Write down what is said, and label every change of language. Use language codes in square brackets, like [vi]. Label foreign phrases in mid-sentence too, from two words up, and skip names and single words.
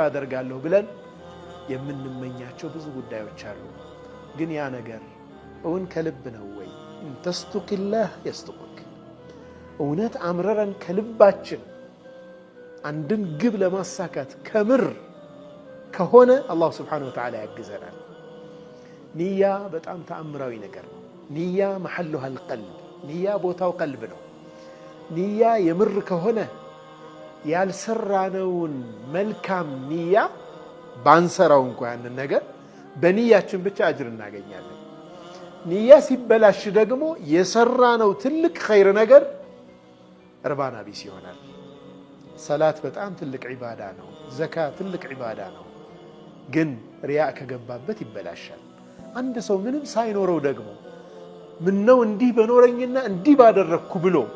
[am] አደርጋለሁ ብለን የምንመኛቸው ብዙ ጉዳዮች አሉ ግን ያ ነገር እውን ከልብ ነው ወይ እንተስቱቅ [ar] الله يصدقك [am] እውነት አምረረን ከልባችን አንድን ግብ ለማሳካት ከምር ከሆነ አላህ [ar] سبحانه وتعالى [am] ያግዘናል ንያ በጣም ተአምራዊ ነገር ነው ንያ [ar] محلها القلب [am] ንያ ቦታው ቀልብ ነው ንያ የምር ከሆነ ያልሰራነውን መልካም ንያ ባንሰራው እንኳን ነገር በንያችን ብቻ አጅር እናገኛለን ንያ ሲበላሽ ደግሞ የሰራነው ትልቅ ኸይር ነገር እርባና ቢስ ይሆናል ሰላት በጣም ትልቅ ዒባዳ ነው ዘካ ትልቅ ዒባዳ ነው ግን ሪያ ከገባበት ይበላሻል አንድ ሰው ምንም ሳይኖረው ደግሞ ምን ነው እንዲህ በኖረኝና እንዲህ ባደረኩ ብሎ